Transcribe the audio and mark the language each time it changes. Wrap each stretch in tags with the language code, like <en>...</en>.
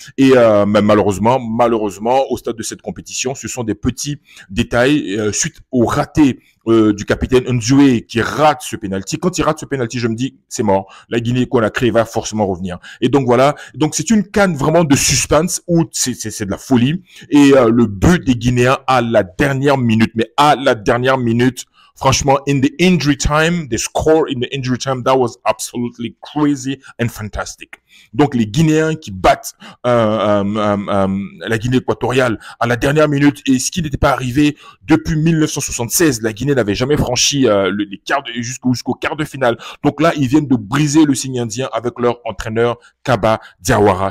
<fr>Et mais malheureusement, au stade de cette compétition, ce sont des petits détails suite au raté du capitaine Nzoué qui rate ce penalty. Quand il rate ce penalty, je me dis c'est mort. La Guinée-Conakry va forcément revenir. Et donc voilà. Donc c'est une CAN vraiment de suspense où c'est de la folie. Et le but des Guinéens à la dernière minute, mais à la dernière minute, Franchement,</fr> <en>in the injury time, the score in the injury time, that was absolutely crazy and fantastic.</en> <fr>Donc les Guinéens qui battent la Guinée équatoriale à la dernière minute, et ce qui n'était pas arrivé depuis 1976. La Guinée n'avait jamais franchi les quarts jusqu'au quart de finale. Donc là, ils viennent de briser le signe indien avec leur entraîneur Kaba Diawara.</fr>